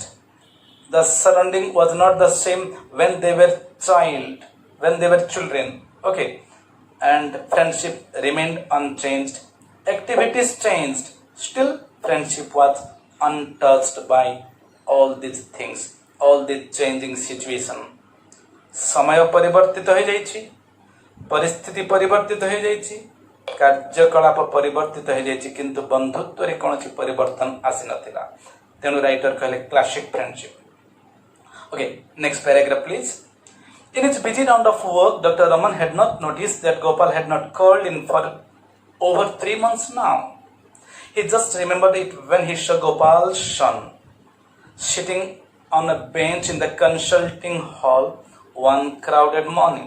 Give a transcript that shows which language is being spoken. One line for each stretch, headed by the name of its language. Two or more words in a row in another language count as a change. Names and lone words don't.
English: The surrounding was not the same when they were children. Okay, and friendship remained unchanged. Activities changed, still friendship was untouched by all these things, all these changing situation.
Odia: ସମୟ ପରିବର୍ତ୍ତିତ ହୋଇଯାଇଛି, ପରିସ୍ଥିତି ପରିବର୍ତ୍ତିତ ହୋଇଯାଇଛି, କାର୍ଯ୍ୟକଳାପ ପରିବର୍ତ୍ତିତ ହୋଇଯାଇଛି, କିନ୍ତୁ ବନ୍ଧୁତ୍ୱରେ କୌଣସି ପରିବର୍ତ୍ତନ ଆସିନଥିଲା। ତେଣୁ ରାଇଟର କହିଲେ
English: classic friendship. Okay, next paragraph please. In his busy round of work, Dr. Raman had not noticed that Gopal had not called in for over 3 months now. He just remembered it when he saw Gopal's son sitting on a bench in the consulting hall one crowded morning.